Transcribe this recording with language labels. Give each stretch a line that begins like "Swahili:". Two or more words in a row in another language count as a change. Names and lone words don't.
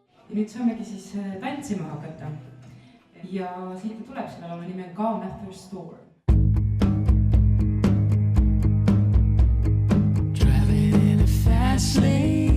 Estonian: ja nüüd saamegi siis tantsima hakata. Ja siit tuleb selle laulu nimi on Calm After Storm.
English: Driving in a fast lane.